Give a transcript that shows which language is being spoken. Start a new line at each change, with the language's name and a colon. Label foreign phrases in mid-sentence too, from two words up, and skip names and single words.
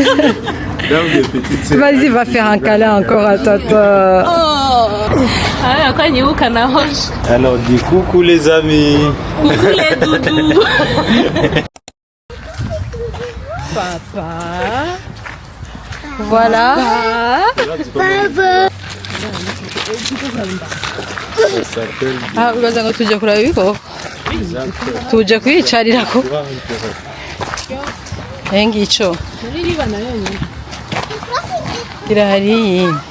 French: Vas-y, va faire un câlin encore à tata. Ah, quoi, n'y a aucun arrange. Alors, dis coucou les amis. Coucou les doudous. Papa. Voilà.
Kinyarwanda: Ah, uraza ngo tujye kureba ibigo? Tujye kwiyicarirako. Ngicyo. Kirahari.